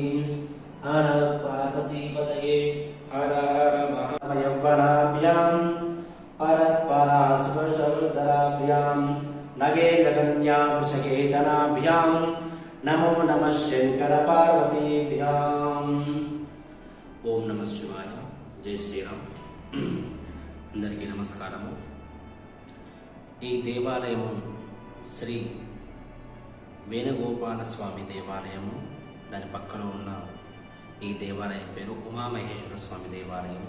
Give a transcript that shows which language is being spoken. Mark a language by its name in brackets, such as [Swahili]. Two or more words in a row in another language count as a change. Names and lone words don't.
[Sanskrit] हर पार्वतीपतये हर हर महायौवनाभ्यां परस्परासुरसहोदराभ्यां नगेन्द्रकन्या वृषकेतनाभ्यां नमो नमः शङ्करपार्वतीभ्याम्। ఓం నమ శివాయ. జై శ్రీరామ్. [Telugu] అందరికీ నమస్కారము. ఈ దేవాలయము శ్రీ వేణుగోపాల స్వామి దేవాలయము. దాని పక్కన ఉన్న ఈ దేవాలయం పేరు ఉమామహేశ్వర స్వామి దేవాలయము.